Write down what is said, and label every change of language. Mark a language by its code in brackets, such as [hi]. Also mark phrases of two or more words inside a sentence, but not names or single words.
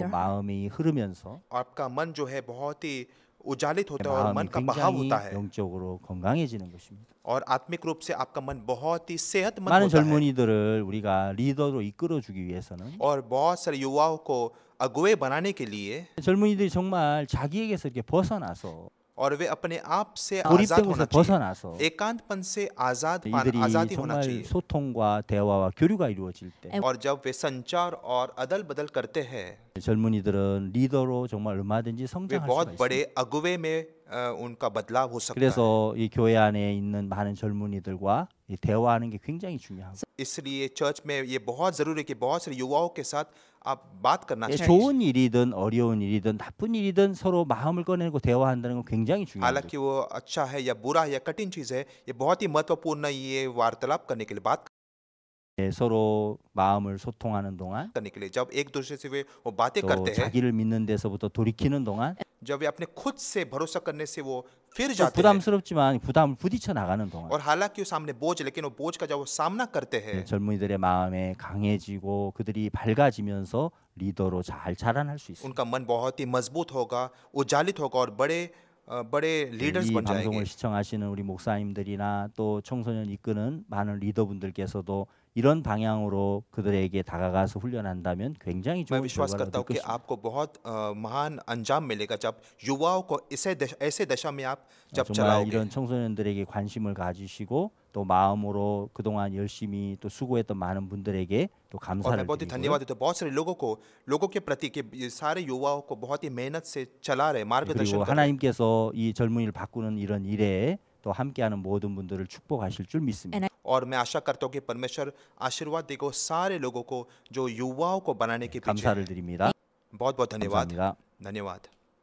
[en] Your- [ko] 마음이 흐르면서 [hi] आपका मन जो है बहुत ही उजालित होता है और मन [ko] 마음이 [hi] का बहाव [ko] 굉장히 [hi] होता है [ko] 영적으로 건강해지는 것입니다. [hi] और आत्मिक रूप से आपका मन बहुत ही सेहतमंद [ko] 많은 [hi] होता है। [ko] 젊은이들을 우리가 리더로 이끌어주기 위해서는 [hi] और बहुत सारे युवाओं को अगुवे बनाने के लिए [ko] 젊은이들이 정말 자기에게서 이렇게 벗어나서 [hi] और वे अपने आप से आजाद [ko] 고립된 [hi] होना [ko] 곳에서 [hi] चाहिए, [ko] 벗어나서 [hi] एकांतपन से [ko] 이들이 [hi] आजादी होना [ko] 정말 [hi] चाहिए। [ko] 소통과 대화와 교류가 이루어질 때 [hi] और जब वे संचार और अदल बदल करते हैं, [ko] 젊은이들은 리더로 정말 얼마든지 [hi] वे [ko] 성장할 수가 [hi] बहुत [ko] 있습니다. [hi] बड़े अगुवे में उनका बदलाव हो सकता है। [ko] 그래서 이 교회 안에 있는 많은 젊은이들과 이 대화하는 게 굉장히 중요하고 [hi] इसलिए चर्च में ये बहुत जरूरी है कि बहुत सारे युवाओं के साथ आप बात करना [ko] 예, [hi] चाहिए। [ko] 좋은 일이든 어려운 일이든 나쁜 일이든 서로 마음을 꺼내고 대화한다는 건 굉장히 중요합니다. [hi] हालांकि वो अच्छा है या बुरा है या कठिन चीज है, ये बहुत ही महत्वपूर्ण है ये वार्तालाप करने के लिए, बात [ko] 예, 서로 마음을 소통하는 동안 [hi] करने के लिए। जब एक दूसरे से वे वो बातें [ko] 또 [hi] करते हैं, [ko] 자기를 믿는 데서부터 돌이키는 동안 [hi] जब वे अपने खुद से भरोसा करने से वो फिर [ko] 또 [hi] जाते हैं, [ko] 부담스럽지만 부담을 부딪혀 나가는 동안 [hi] और हालांकि वो सामने बोझ है, लेकिन वो बोझ का जब वो सामना करते हैं, [ko] 예, 젊은이들의 마음에 강해지고 그들이 밝아지면서 리더로 잘 자라날 수 있습니다. [hi] उनका मन बहुत ही मजबूत होगा, उजालित होगा और बड़े लीडर्स [ko] 이 [hi] बन [ko] 방송을 [hi] जाएंगे। [ko] 시청하시는 우리 목사님들이나 또 청소년 이끄는 많은 리더분들께서도 이런 방향으로 그들에게 다가가서 훈련한다면 굉장히 [hi] मैं [ko] 좋은 [hi] विश्वास [ko] 결과를 [hi] करता [ko] 얻을 [hi] हूँ कि [ko] 것입니다. [hi] आपको बहुत महान अंजाम मिलेगा जब युवाओं को ऐसे दशा में आप जब [ko] 정말 [hi] चलाओगे। [ko] 이런 청소년들에게 관심을 가지시고 또 마음으로 그동안 열심히 또 수고했던 많은 분들에게 또 [hi] और [ko] 감사를 [hi] मैं बहुत ही [ko] 드리고요. [hi] धन्यवाद देता हूँ बहुत सारे लोगों के प्रति कि ये सारे युवाओं को बहुत ही मेहनत से चला रहे, मार्गदर्शन [ko] 그리고 [hi] कर रहे। [ko] 하나님께서 이 젊은이를 바꾸는 이런 일에 또 함께하는 모든 분들을 축복하실 줄 믿습니다. [hi] और मैं आशा करता हूँ कि परमेश्वर आशीर्वाद देगा सारे लोगों को जो युवाओं को बनाने के पीछे [ko] 감사를 [hi] हैं। [ko] 드립니다. [hi] बहुत बहुत धन्यवाद। [ko] 감사합니다. [hi] धन्यवाद।